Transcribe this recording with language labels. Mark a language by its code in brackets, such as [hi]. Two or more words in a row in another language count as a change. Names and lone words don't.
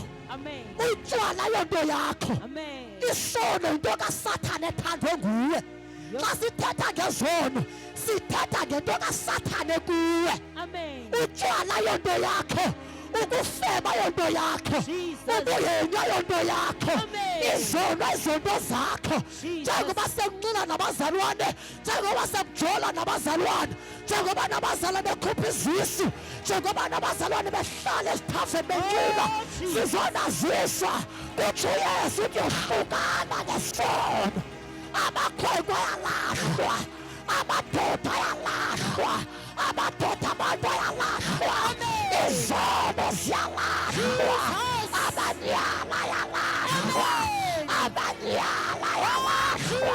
[xh] Amen. utywala yonto yakho Amen. isono yinto kasathane ethandwe nguwe xa sithetha ngezono sithetha ngento kasathane kuwe Amen. utywala yonto yakho ukufeba yonto yakho Jesus. ubuyenya yonto yakho Amen. izono izonto zakho Jesus. [zu] njengoba sekunxila nabazalwane njengoba sekujola nabazalwane njengoba nabazalwane bekhupha izisu njengoba nabazalwane behlala esithafeni benxila [xh] Oh, Jesus. sizonaziswa kutsho uyesu uthi yohlukana nesono amakhwenkwe ayalahlwa amadoda ayalahlwa amadoda abantu ayalahlwa izono ziyalahlwa amanyala ayalahlwa amanyala ayalahlwa